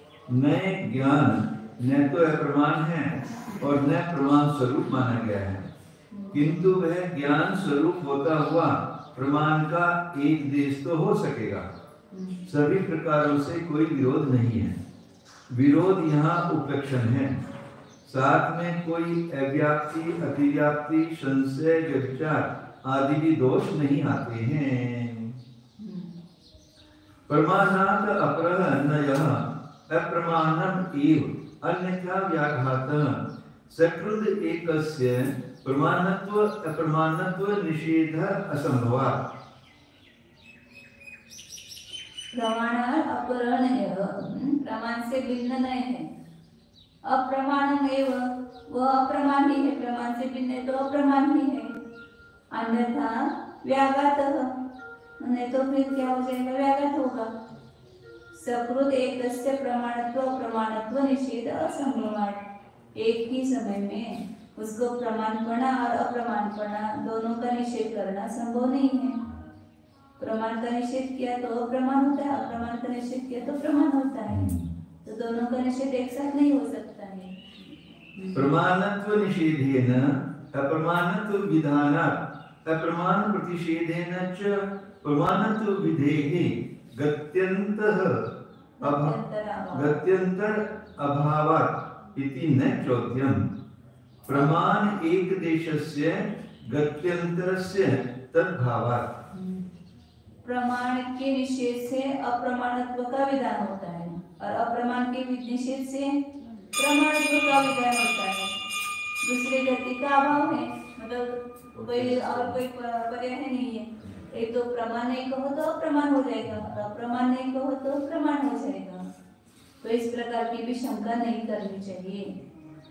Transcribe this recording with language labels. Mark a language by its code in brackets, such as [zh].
[hi] नय ज्ञान न तो अप्रमाण है और न प्रमाण स्वरूप माना गया है, किंतु वह ज्ञान स्वरूप होता हुआ प्रमाण का एक देश तो हो सकेगा। सभी प्रकारों से कोई विरोध नहीं है। विरोध यहाँ उपलक्षण है, साथ में कोई अव्याप्ति अतिव्याप्ति संशय व्यभिचार आदि भी दोष नहीं आते हैं। [sa] प्रमाणात् अपरः नयः अप्रमाणम् एव अन्यथा व्याघातः सकृद एकस्य प्रमाणत्व अप्रमाणत्व निषेध असंभवात्। प्रमाणात् अपरः नयः [hi] प्रमाण से भिन्न नहीं है, [sa] अप्रमाणम् एव [hi] वह अप्रमाण ही है, प्रमाण से भिन्न है तो अप्रमाण ही है। [sa] अन्यथा व्याघातः, [hi] नहीं तो फिर क्या हो जाएगा? व्याघात होगा। [sa] सकृद एकस्य प्रमाणत्व अप्रमाणत्व निषेध असंभवात्, [hi] एक ही समय में उसको प्रमाणपना और अप्रमाणपना दोनों का निषेध करना संभव नहीं है। प्रमाण का निषेध किया तो अप्रमाण होता है, अप्रमाण का निषेध किया तो प्रमाण होता है, तो दोनों का निषेध एक साथ नहीं हो सकता है। [sa] प्रमाणत्व निषेधेन अप्रमाणत्व विधानात् अप्रमाण प्रतिषेधेन च प्रमाणत्व विधेहि गत्यंतर अभावात् इति न चौद्यम। प्रमाण एक देशस्य गत्यंतरस्य तद्भावात्। [hi] प्रमाण के निषेध से अप्रमाणत्व का विधान होता है और अप्रमाण के निषेध से प्रमाणत्व का विधान होता है। दूसरे गति का अभाव है, मतलब कोई और कोई पर्याय नहीं है। एक तो प्रमाण नहीं कहो तो अप्रमाण हो जाएगा, अप्रमाण नहीं कहो तो प्रमाण हो जाएगा। तो इस प्रकार की भी शंका नहीं करनी चाहिए।